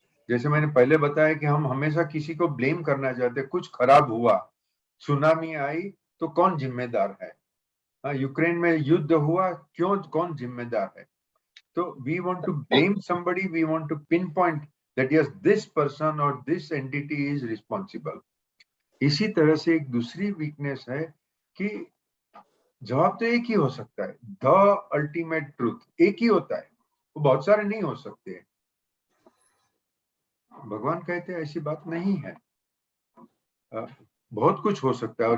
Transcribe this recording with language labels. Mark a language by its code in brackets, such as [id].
[hi] जैसे मैंने पहले बताया कि हम हमेशा किसी को ब्लेम करना चाहते हैं, कुछ खराब हुआ, सुनामी आई तो कौन जिम्मेदार है, यूक्रेन में युद्ध हुआ, क्यों, कौन जिम्मेदार है? [en] तो we want to blame somebody, we want to pinpoint that yes, this person or this entity is responsible. [hi] इसी तरह से एक दूसरी वीकनेस है कि जवाब तो एक ही हो सकता है, [en] the ultimate truth [hi] एक ही होता है, वो बहुत सारे नहीं हो सकते। भगवान कहते हैं ऐसी बात नहीं है, बहुत कुछ हो सकता है।